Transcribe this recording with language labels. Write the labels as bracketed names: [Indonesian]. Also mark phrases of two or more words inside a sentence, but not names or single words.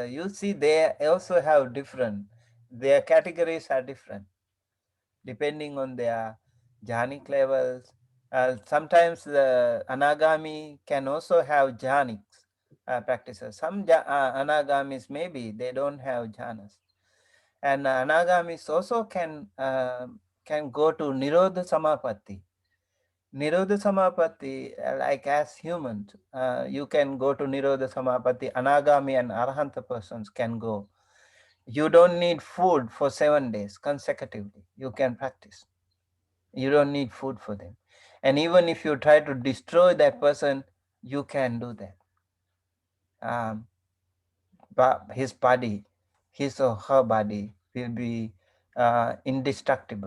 [English] You see, they also have different. Their categories are different depending on their jhanic levels. Sometimes the anagami can also have jhanics practices. Some anagamis, maybe they don't have jhanas. And anagamis also can go to [Pali] nirodha samapatti. Nirodha samapatti, [English] like as humans, you can go to [Pali] nirodha samapatti. [English] Anagami and arahanta persons can go. You don't need food for 7 days consecutively. You can practice. You don't need food for them. And even if you try to destroy that person, you can do that. But his body, his or her body will be indestructible.